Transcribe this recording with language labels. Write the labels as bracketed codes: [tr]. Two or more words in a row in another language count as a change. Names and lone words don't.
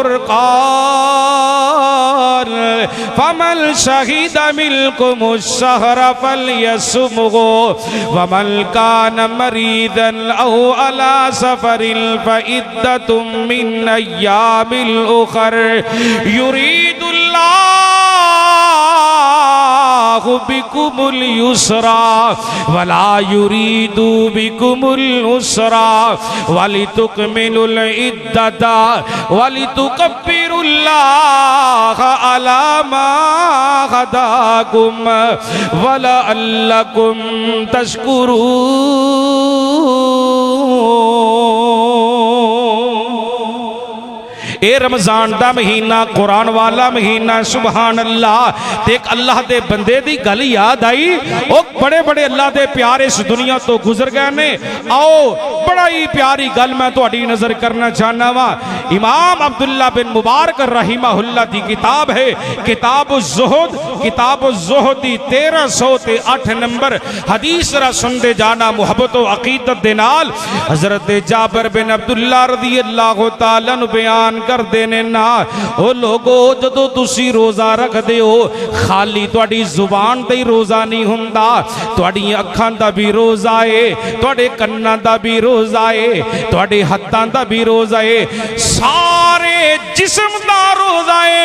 [ar] فرقان فمن شهد منكم الشهر فليصمه ومن كان مريضا أو على سفر فعدة من أيام أخر يريد الله بكم اليسر ولا يريد بكم العسر ولتكملوا العدة ولتكبروا الله على ما هداكم ولعلكم تشكرون. [pa] ਏ ਰਮਜ਼ਾਨ ਦਾ ਮਹੀਨਾ ਕੁਰਾਨ ਵਾਲਾ ਮਹੀਨਾ, [ar] سبحان الله. [pa] ਤੇ ਇੱਕ ਅੱਲ੍ਹਾ ਦੇ ਬੰਦੇ ਦੀ ਗੱਲ ਯਾਦ ਆਈ, ਓ ਬੜੇ ਬੜੇ ਅੱਲ੍ਹਾ ਦੇ ਪਿਆਰੇ ਇਸ ਦੁਨੀਆ ਤੋ ਗੁਜ਼ਰ ਗਏ ਨੇ। ਆਓ ਬੜਾ ਹੀ ਪਿਆਰੀ ਗੱਲ ਮੈਂ ਤੁਹਾਡੀ ਨਜ਼ਰ ਕਰਨਾ ਚਾਹਨਾ ਵਾ। ਇਮਾਮ ਅਬਦੁੱਲਾ ਬਿਨ ਮੁਬਾਰਕ ਰਹਿਮਹੁੱਲਾਹ ਦੀ ਕਿਤਾਬ ਹੈ ਕਿਤਾਬੁਜ਼ਜ਼ੁਹਦ, ਕਿਤਾਬੁਜ਼ਜ਼ੁਹਦ ਦੀ 1308 ਨੰਬਰ ਹਦੀਸ ਰਾ ਸੁਣਦੇ ਜਾਣਾ ਮੁਹੱਬਤ ਵ ਅਕੀਦਤ ਦੇ ਨਾਲ। ਹਜ਼ਰਤ ਜਾਬਿਰ ਬਿਨ ਅਬਦੁੱਲਾ [ar] رضي الله تعالى عنه [pa] ਬਯਾਨ ਕਰਤੇ ਨੇ ਨਾ, ਓ ਲੋਗੋ ਜਦੋਂ ਤੁਸੀ ਰੋਜ਼ਾ ਰੱਖਦੇ ਹੋ, ਖ਼ਾਲੀ ਤੁਹਾਡੀ ਜ਼ੁਬਾਨ ਤੇ ਹੀ ਰੋਜ਼ਾ ਨਹੀਂ ਹੁੰਦਾ, ਤੁਹਾਡੀ ਅੱਖਾਂ ਦਾ ਭੀ ਰੋਜ਼ਾ ਹੈ, ਤੁਹਾਡੇ ਕੰਨਾਂ ਦਾ ਭੀ ਰੋਜ਼ਾ ਹੈ, ਤੁਹਾਡੇ ਹੱਥਾਂ ਦਾ ਭੀ ਰੋਜ਼ਾ ਹੈ, ਸਾਰੇ ਜਿਸਮ ਦਾ ਰੋਜ਼ਾ ਹੈ।